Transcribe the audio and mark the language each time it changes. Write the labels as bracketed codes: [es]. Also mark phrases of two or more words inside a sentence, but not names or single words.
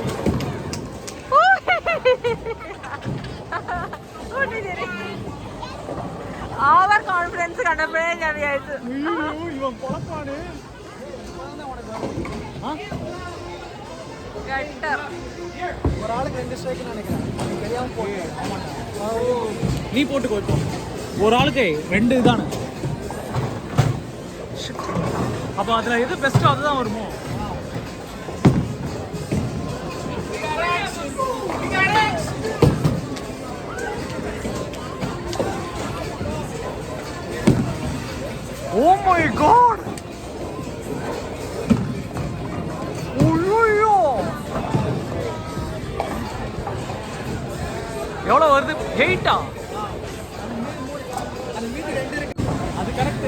[en] over confidence [ml] കണ്ടപ്പോഴേ ഞാൻ വിചാരിച്ചു നീ പോട്ട് പോയിപ്പോ. ഒരാൾക്ക് 2 ഇതാണ്. [ta] அப்போ அதுல எது பெஸ்ட்டோ அதுதான் வருமோ? [en] Oh my god! [ta] ஐயோ! எவ்வளவு வருது? 8ஆ? அது கரெக்ட்.